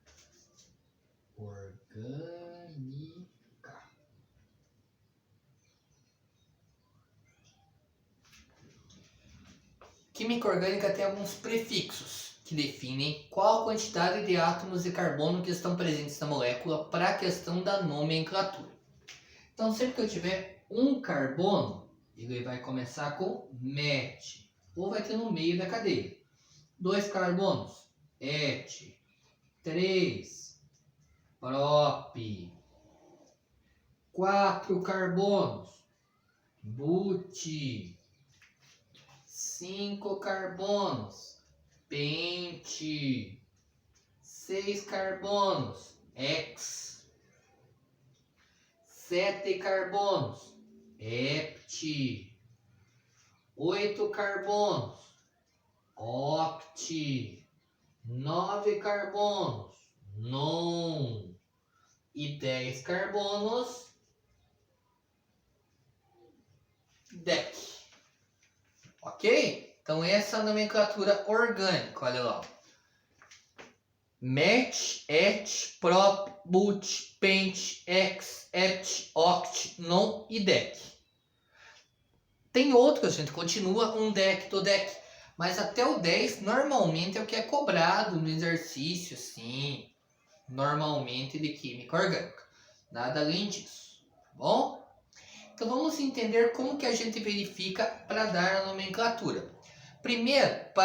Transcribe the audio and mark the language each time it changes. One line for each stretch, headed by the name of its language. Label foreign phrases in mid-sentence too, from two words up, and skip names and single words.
Portuguese: Química orgânica tem alguns prefixos que definem qual a quantidade de átomos de carbono que estão presentes na molécula para a questão da nomenclatura. Então, sempre que eu tiver um carbono, ele vai começar com met, ou vai ter no meio da cadeia. 2 carbonos, et. 3, prop. 4 carbonos, but. 5 carbonos, pente. 6 carbonos, hex. 7 carbonos, hept. 8 carbonos, oct. 9 carbonos, non. E 10 carbonos, dec. Ok? Então essa é a nomenclatura orgânica, olha lá. Met, et, prop, but, pent, ex, et, oct, non e dec. Tem outros, a gente continua um dec do dec, mas até o 10 normalmente é o que é cobrado no exercício, sim, normalmente de química orgânica. Nada além disso, tá bom? Então vamos entender como que a gente verifica para dar a nomenclatura.